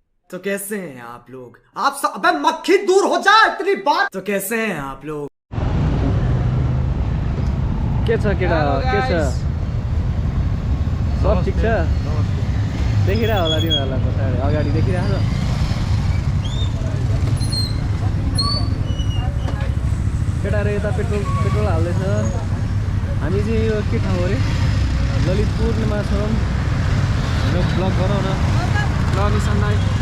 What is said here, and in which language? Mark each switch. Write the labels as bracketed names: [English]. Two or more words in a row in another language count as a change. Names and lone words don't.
[Hindi] तो कैसे हैं आप लोग? आप सब अबे मक्खी दूर हो जा इतनी बात। तो कैसे हैं आप लोग? [Nepali] के छ केटा के छ सब ठिक छ देखिरहेको होला तिमीहरूलाई पछाडि अगाडि देखिरहेको छ केटाहरू यता पेट्रोल हाल्दैछ हामी चाहिँ यो के ठाउँ अरे ललितपुरमा छौँ होइन ब्लग गरौँ न ल निशानलाई